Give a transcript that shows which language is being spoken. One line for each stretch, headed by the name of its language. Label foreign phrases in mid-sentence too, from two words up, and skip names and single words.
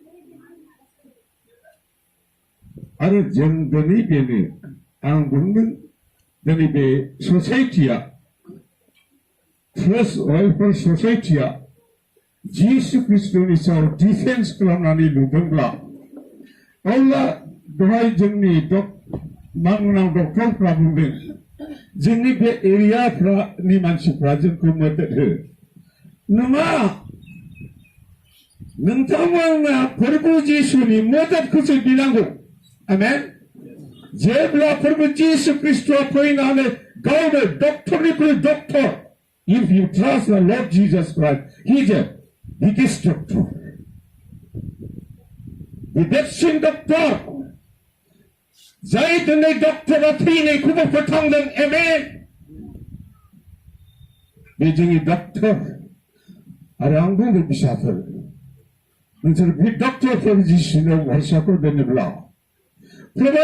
Bodo: आरो जों दिनै बेनो आं बुंदों दिनै बे ससाइटिया ट्रास्ट वेलफेयार ससाइटिया जिसु ख्रिस्ट'नि सायाव डिफेन्स खालामनानै लुदोंब्ला अब्ला दहाय जोंनि मानगोनां डक्टरफ्रा बुंदों जोंनि बे एरियाफ्रानि मानसिफ्रा जोंखौ मदद हो नङा नोंथांमोना फोरबो जिसुनि मददखौसो बिनांगौ आमेन जेब्ला फोरबो जिसु ख्रिस्ट'आ फैनानै गावनो डक्टरनिख्रुइ डक्टर
English: if you trust the Lord Jesus Christ he is a biggest doctor the best doctor
Bodo: जाय दिनै डक्टरा थैनायखौबो फोथांदों आमेन बे जोंनि डक्टर आरो आं बुंदों फिसाफोर नोंसोर बे डक्टरफोर जिसुनाव भरसाखौ दोनोब्ला प्रभु